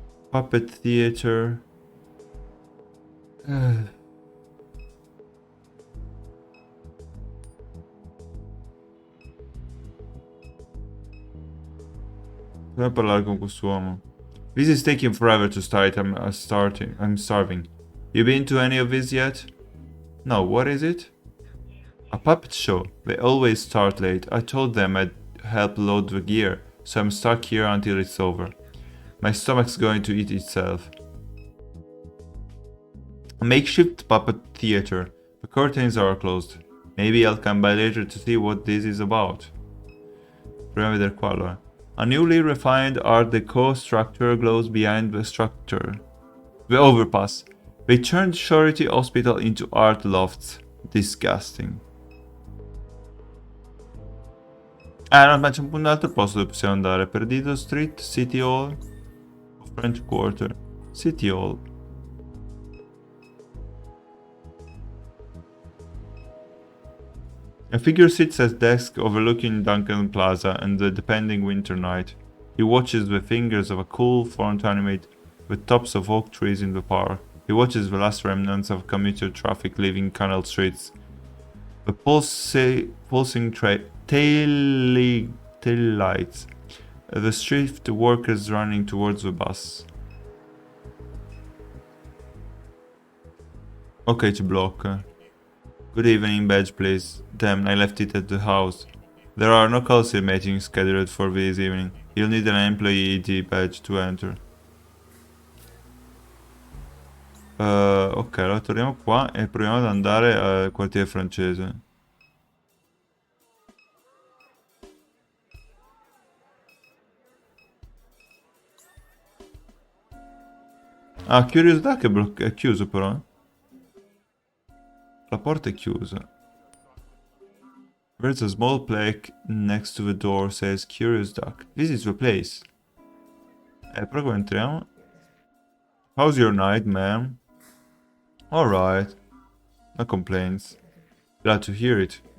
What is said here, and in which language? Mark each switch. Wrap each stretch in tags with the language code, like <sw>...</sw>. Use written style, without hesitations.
<en>Puppet Theater.</en> <it>Come parlare con quest'uomo?</it> <en>This is taking forever to start. I'm starving. You been to any of these yet? No, what is it? A puppet show. They always start late. I told them I'd help load the gear, so I'm stuck here until it's over. My stomach's going to eat itself. A makeshift puppet theater. The curtains are closed. Maybe I'll come by later to see what this is about.</en> <it>Proviamo a vedere qua allora.</it> <en>A newly refined Art Deco structure glows behind the structure. The overpass. They turned Charity Hospital into art lofts. Disgusting.</en> <it>Ah no, ma c'è un altro posto dove possiamo andare.</it> <en>Perdido Street, City Hall, French Quarter, City Hall. A figure sits at desk overlooking Duncan Plaza and the depending winter night. He watches the fingers of a cool front animate with tops of oak trees in the park. He watches the last remnants of commuter traffic leaving canal streets. The pulsing tail lights. The shift workers running towards the bus.</en> <it>Ok, ci blocca.</it> <en>Good evening, badge please. Damn, I left it at the house. There are no council meetings scheduled for this evening. You'll need an employee ID badge to enter. Ok, allora torniamo qua e proviamo ad andare al quartiere francese. Ah, Curious Duck è chiuso però. La porta è chiusa. There's a small plaque next to the door says Curious Duck. This is the place.</en> <it>Però come entriamo?</it> <en>How's your night, ma'am? Alright. No complaints. Glad to hear it.</en>